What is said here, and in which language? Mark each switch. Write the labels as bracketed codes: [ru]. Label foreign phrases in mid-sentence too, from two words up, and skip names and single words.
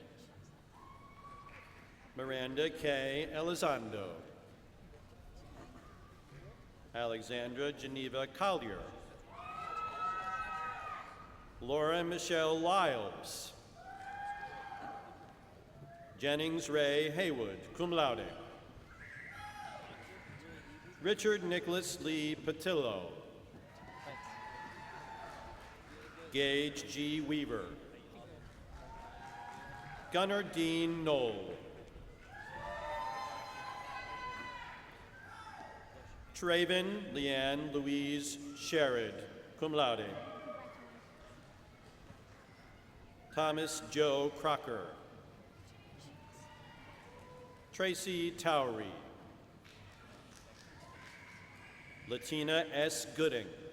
[en] Miranda K. Elizondo. Alexandra Geneva Collier. Laura Michelle Lyles. Jennings Ray Haywood, [la] cum laude. [en] Richard Nicholas Lee Patillo. Gage G. Weaver. Gunnar Dean Knoll. Traven Leanne Louise Sherrod, [la] cum laude. [en] Thomas Joe Crocker. Tracy Towery. Latina S. Gooding.